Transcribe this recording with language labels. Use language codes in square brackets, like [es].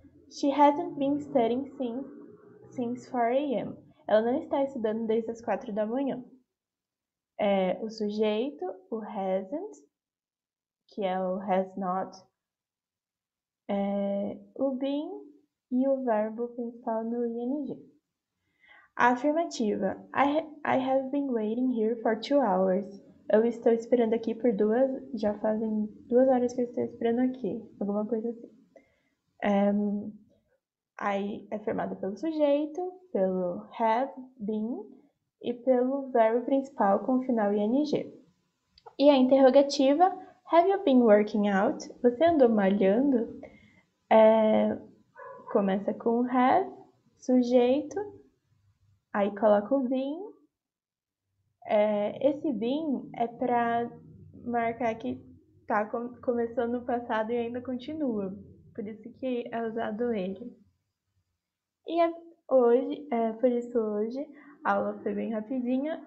[en] She hasn't been studying since 4 a.m. [pt] Ela não está estudando desde as 4 da manhã. O sujeito, o hasn't, que é o has not, o been e o verbo principal no ing. A afirmativa. [en] I have been waiting here for 2 hours. [pt] Eu estou esperando aqui por já fazem 2 horas que eu estou esperando aqui. Alguma coisa assim. Aí é formada pelo sujeito, pelo have been e pelo verbo principal com o final ing. E a interrogativa, [en] have you been working out? [pt] Você andou malhando? Começa com have, sujeito, aí coloca o been. Esse been é para marcar que tá começou no passado e ainda continua. Por isso que é usado ele. E por isso hoje a aula foi bem rapidinha.